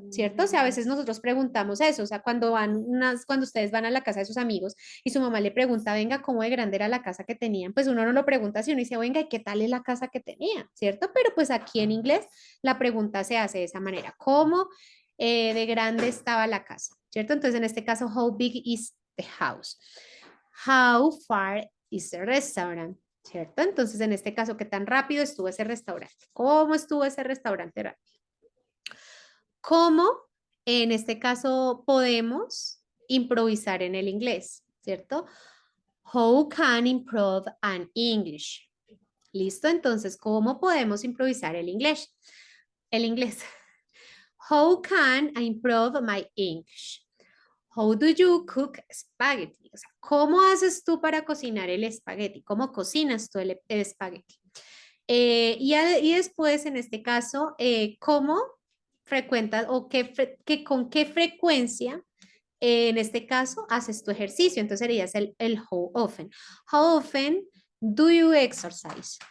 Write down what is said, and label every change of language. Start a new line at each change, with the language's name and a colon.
Spanish: ¿Cierto? O sea, a veces nosotros preguntamos eso, o sea, cuando ustedes van a la casa de sus amigos y su mamá le pregunta, venga, ¿cómo de grande era la casa que tenían? Pues uno no lo pregunta si uno dice, venga, ¿y qué tal es la casa que tenía? ¿Cierto? Pero pues aquí en inglés la pregunta se hace de esa manera, ¿cómo de grande estaba la casa? ¿Cierto? Entonces en este caso,
English: how big is the house? How far is the restaurant?
Spanish: ¿Cierto? Entonces, en este caso, ¿qué tan rápido estuvo ese restaurante? ¿Cómo estuvo ese restaurante rápido? ¿Cómo, en este caso, podemos improvisar en el inglés? ¿Cierto?
English: How can improve an English?
Spanish: ¿Listo? Entonces, ¿cómo podemos improvisar el inglés? El inglés.
English: How can I improve my English? How do you cook spaghetti?
Spanish: O sea, ¿cómo haces tú para cocinar el espagueti? ¿Cómo cocinas tú el espagueti? Y después, en este caso, ¿cómo frecuentas o con qué frecuencia, en este caso, haces tu ejercicio? Entonces serías el
English: how often. How often do you exercise?